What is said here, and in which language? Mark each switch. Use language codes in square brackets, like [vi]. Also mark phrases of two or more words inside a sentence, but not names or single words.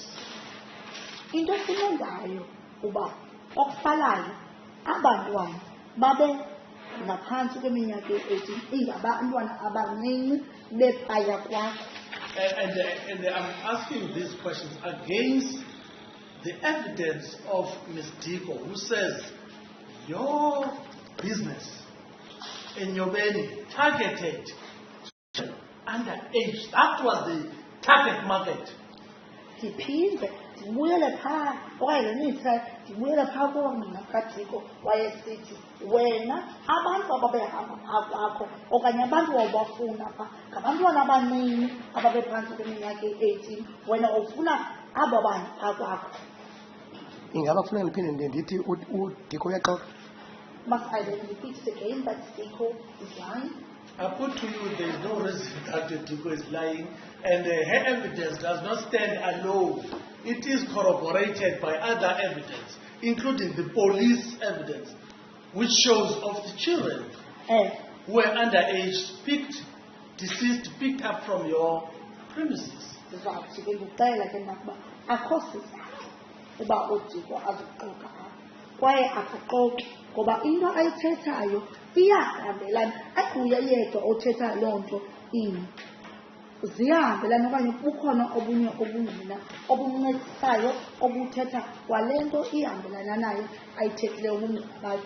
[xh] Into esimenzayo uba okufalayo abantwana babe ngaphansi kweminyaka eyi-18 ingabantwana abancinci bephaya kwakho. [en] And I'm asking these questions against the evidence of Ms. Diko, who says your business Enyobeni targeted underage. That was the target market. [xh] Ndiphinde ndibuyele phaa okanye le mitha ndibuyele phaa koonina kaDiko wayesithi wena abantu ababehamba phaa kwakho okanye abantu wawubafuna phaa ngabantwana abancinci ababephantsi kweminyaka eyi-18 wena ufuna abo bantu phaa kwakho. Ingaba kufuneka ndiphinde ndithi uDiko uyaxoka. [en] Must I then repeat it again that Diko is lying? I put to you there is no reason that the Dugo is lying, and her evidence does not stand alone. It is corroborated by other evidence, including the police evidence, which shows of the children who were underage, deceased, picked up from your premises. [xh] Ndizawuthi ke ndicela ke nakuba akho sizathu uba uDiko azoxoka apha kwaye akuxoki ngoba into ayithethayo iyahambelana. Akuye yedwa othetha loo nto ini, ziyahambelana okanye bukhona obunye obungqina obumncedisayo obuthetha kwale nto ihambelana nayo ayithethileyo ubungqina bakhe.